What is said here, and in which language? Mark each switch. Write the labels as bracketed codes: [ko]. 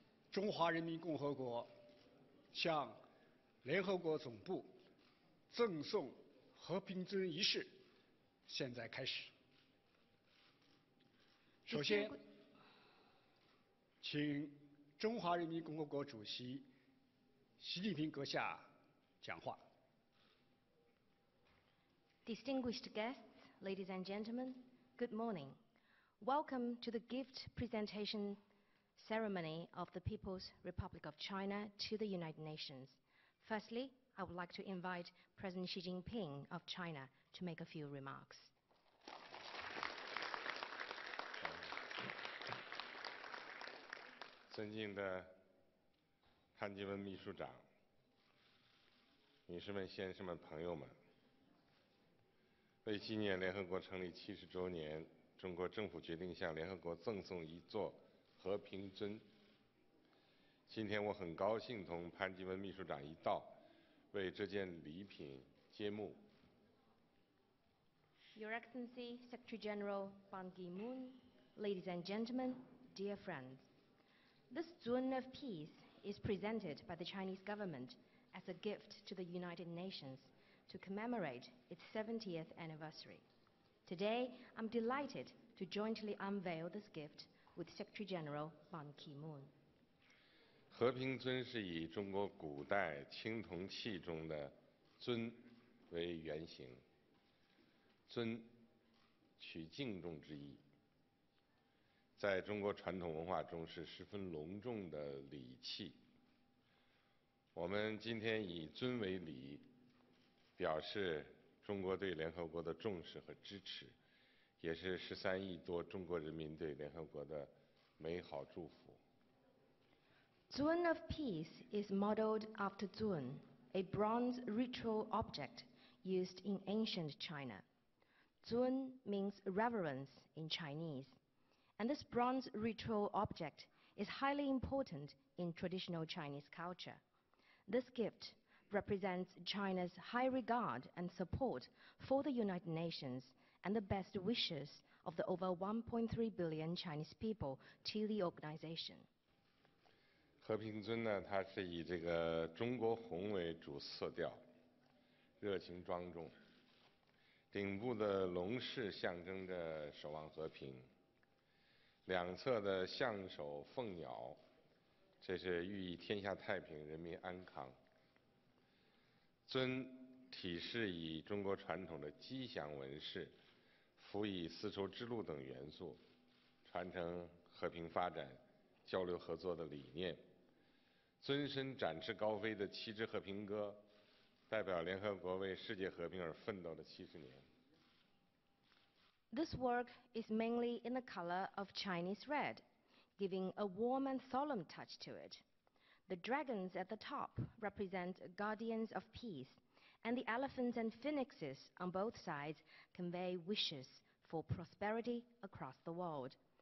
[zh] 中华人民共和国向联合国总部赠送和平尊仪式现在开始。首先，请中华人民共和国主席习近平阁下讲话。 [en] Distinguished guests, ladies and gentlemen, good morning. Welcome to the gift presentation ceremony of the People's Republic of China to the United Nations. Firstly, I would like to invite President Xi Jinping of China to make a few remarks. [zh] 尊敬的潘基文秘书长、女士们、先生们、朋友们，为纪念联合国成立70周年，中国政府决定向联合国赠送一座和平尊。今天我很高兴同潘基文秘书长一道为这件礼品揭幕。 [en] Your Excellency, Secretary General Ban Ki-moon, ladies and gentlemen, dear friends. This Zun of Peace is presented by the Chinese government as a gift to the United Nations to commemorate its 70th anniversary. Today, I'm delighted to jointly unveil this gift with Secretary General Ban Ki-moon. [zh] 和平尊是以中国古代青铜器中的尊为原型，尊取敬重之意。在中国传统文化中是十分隆重的礼器。我们今天以尊为礼，表示中国对联合国的重视和支持，也是13亿多中国人民对联合国的美好祝福。 [en] Zun of Peace is modeled after Zun, a bronze ritual object used in ancient China. Zun means reverence in Chinese. And this bronze ritual object is highly important in traditional Chinese culture. This gift represents China's high regard and support for the United Nations and the best wishes of the over 1.3 billion Chinese people to the organization. [zh] 和平尊呢，它是以这个中国红为主色调，热情庄重，顶部的龙饰象征着守望和平。两侧的象首凤鸟，这是寓意天下太平、人民安康。尊体式以中国传统的吉祥纹饰，辅以丝绸之路等元素，传承和平发展、交流合作的理念。尊身展翅高飞的旗帜和平歌，代表联合国为世界和平而奋斗的70年。 [en] This work is mainly in the color of Chinese red, giving a warm and solemn touch to it. The dragons at the top represent guardians of peace, and the elephants and phoenixes on both sides convey wishes for prosperity across the world.